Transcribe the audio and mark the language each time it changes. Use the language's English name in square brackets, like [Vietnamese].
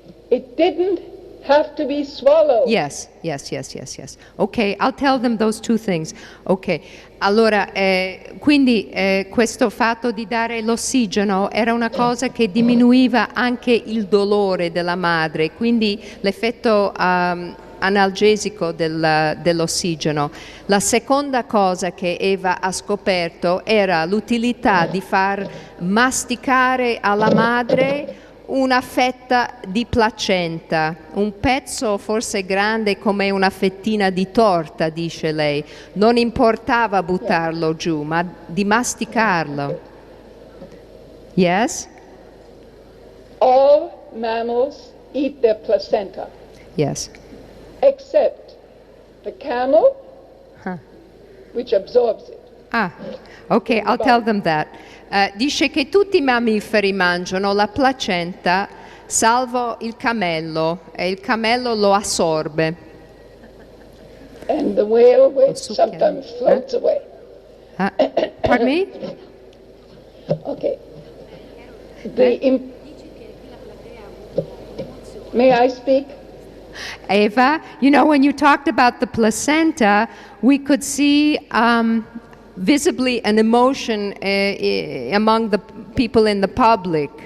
[English] It didn't have to be swallowed. Yes. Ok, I'll tell them those two things. [Italian] Ok, allora, quindi questo fatto di dare l'ossigeno era una cosa che diminuiva anche il dolore della madre, quindi l'effetto analgesico dell'ossigeno. La seconda cosa che Eva ha scoperto era l'utilità di far masticare alla madre una fetta di placenta, un pezzo forse grande come una fettina di torta, dice lei. Non importava buttarlo giù, ma di masticarlo. [English] Yes? All mammals eat their placenta. Yes. Except the camel, which absorbs it. Ok, I'll tell them that. [Italian] Dice che tutti i mammiferi mangiano la placenta, salvo il cammello, e il cammello lo assorbe. [English] And the whale, which sometimes floats away. Pardon me? Okay. May I speak? Eva, you know, when you talked about the placenta, we could see visibly an emotion among the people in the public.